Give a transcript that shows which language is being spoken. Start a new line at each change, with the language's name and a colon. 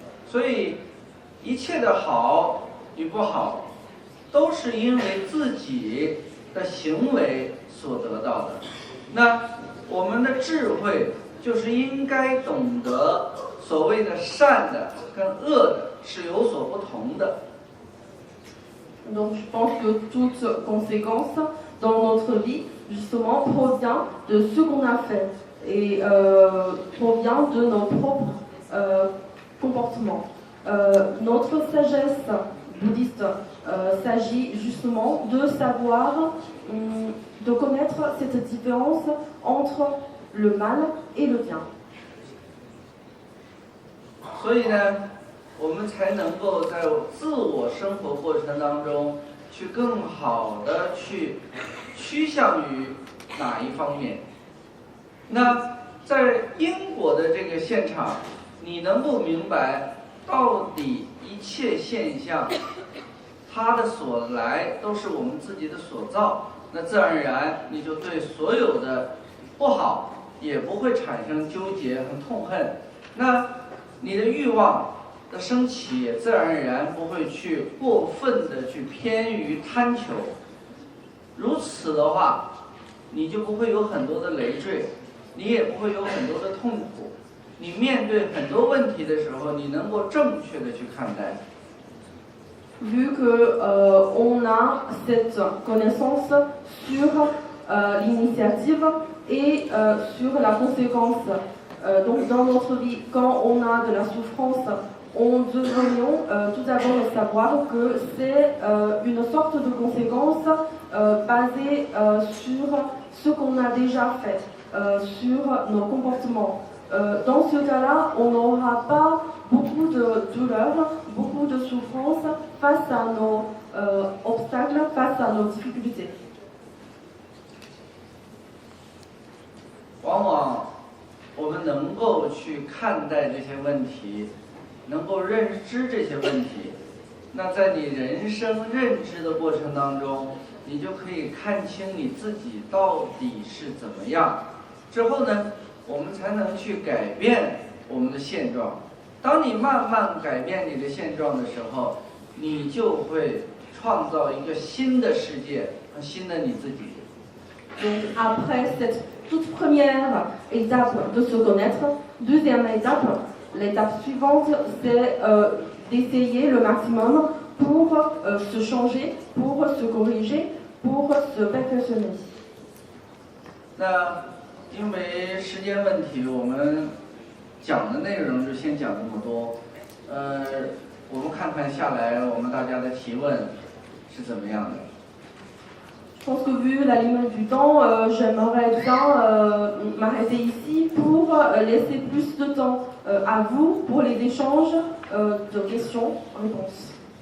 Chinese: 所以一切的好与不好，都是因为自己的行为所得到的。那我们的智慧就是应该懂得所谓的善的跟恶的是有所不同的。
French: Donc je pense que toute conséquence dans notre vie, justement, provient de ce qu'on a fait et provient de nos propres comportements. Notre sagesse bouddhiste s'agit justement de savoir, de connaître cette différence entre le mal et le bien.
Chinese: 所以呢，我们才能够在自我生活过程当中，去更好的去趋向于哪一方面。那在因果的这个现场，你能够明白到底一切现象，它的所来都是我们自己的所造，那自然而然你就对所有的不好也不会产生纠结和痛恨。那你的欲望的升起也自然而然不会去过分的去偏于贪求，如此的话，你就不会有很多的累赘，你也不会有很多的痛苦。你面对很多问题的时候，你能够正确的去看待。
French: Vu que on a cette connaissance sur l'initiative et sur la conséquence. Donc dans notre vie, quand on a de la souffrance, on devrions tout d'abord savoir que c'est une sorte de conséquence basée sur ce qu'on a déjà fait, sur nos comportements. Dans ce cas-là, on n'aura pas beaucoup de douleur, beaucoup de souffrance face à nos obstacles, face à nos difficultés.
Chinese: 往往我们能够去看待这些问题，能够认知这些问题，那在你人生认知的过程当中，你就可以看清你自己到底是怎么样。之后呢，我们才能去改变我们的现状。当你慢慢改变你的现状的时候，你就会创造一个新的世界和新的你自己。
French: Donc après cette toute première étape de se connaître, deuxième étape, l'étape suivante, c'est d'essayer le maximum pour se changer, pour se corriger, pour se perfectionner.
Chinese: 那因为时间问题，我们讲的内容就先讲这么多。我们看看下来，我们大家的提问是怎么样的。
French: Je pense que vu la limite du temps, j'aimerais bien m'arrêter ici pour laisser plus de temps à vous pour les échanges de questions-réponses.